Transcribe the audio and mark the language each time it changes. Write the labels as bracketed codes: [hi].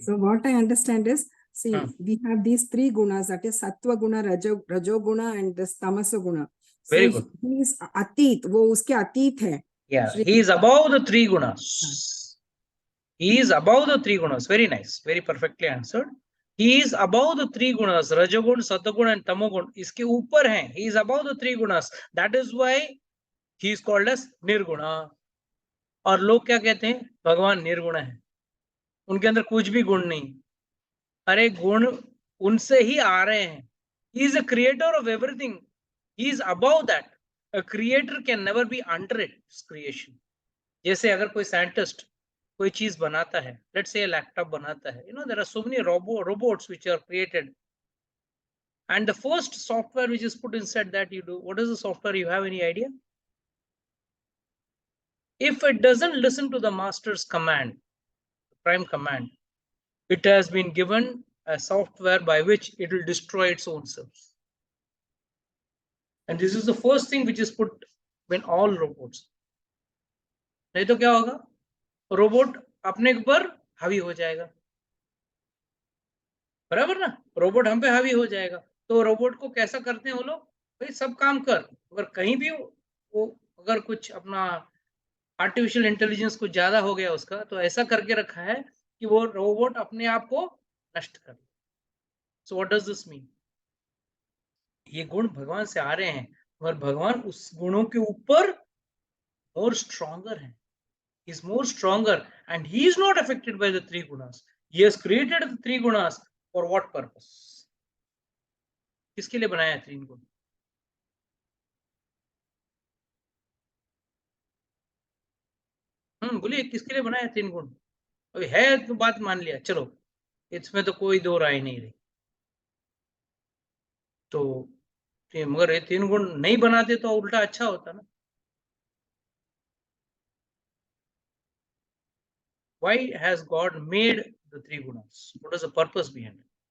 [en] So what I understand is, see, Hmm. we have these three gunas, that is sattva guna, rajo guna, and this tamasa guna. So Very good. he is atit, [hi] वो उसके अतीत है. [en] Yeah, Shri- he is above the three gunas. He is above the three gunas. Very nice, very perfectly answered. He is above the three gunas, rajogun, satagun and tamogun. [hi] इसके ऊपर हैं. [en] He is above the three gunas. That is why he is called as Nirguna. [hi] और लोग क्या कहते हैं? भगवान निर्गुण है, उनके अंदर कुछ भी गुण नहीं। अरे गुण उनसे ही आ रहे हैं। [en] He is a creator of everything. He is above that. A creator can never be under its creation. [hi] जैसे अगर कोई साइंटिस्ट कोई चीज बनाता है, [en] let's say [hi] लैपटॉप बनाता है, [en] there are so many robots which are created, and the first software which is put inside that, you do, what is the software? You have any idea? If it doesn't listen to the master's command, the prime command, it has been given a software by which it will destroy its own self. And this is the first thing which is put in all robots. [hi] नहीं तो क्या होगा? Robot अपने ऊपर हावी हो जाएगा। बराबर ना, रोबोट हम पे हावी हो जाएगा। तो रोबोट को कैसा करते हैं वो लोग, भाई सब काम कर, अगर कहीं भी वो अगर कुछ अपना आर्टिफिशियल इंटेलिजेंस कुछ ज्यादा हो गया उसका, तो ऐसा करके रखा है कि वो रोबोट अपने आप को नष्ट कर। [en] so what does this mean, [hi] ये गुण भगवान से आ रहे हैं, और भगवान उस गुणों के ऊपर [en] more stronger है, he is more stronger and he is not affected by the three gunas. He has created the three gunas for what purpose? [hi] किसके लिए बनाया है तीन गुण? बोलिए किसके लिए बनाया है तीन गुण? अभी है तो बात मान लिया, चलो इसमें तो कोई दो राय नहीं रही। तो मगर ये तीन गुण नहीं बनाते तो उल्टा अच्छा होता ना। [en] Why has God made the three gunas? What is the purpose behind it?